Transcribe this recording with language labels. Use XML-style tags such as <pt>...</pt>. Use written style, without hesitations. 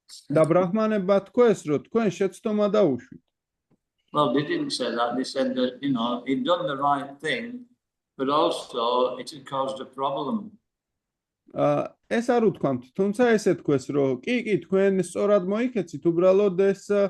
<ka>და ბრაჰმანებმა თქვეს, რომ თქვენ შეცდომა დაუშვით.</ka> <en>Well, they didn't say that. They said that, he'd done the right thing, but also it had caused a problem.</en> <ka>ეს არ უთქვამთ, თუმცა ესე თქვეს, რომ კი, თქვენ სწორად მოიქეცით, უბრალოდ ეს</ka>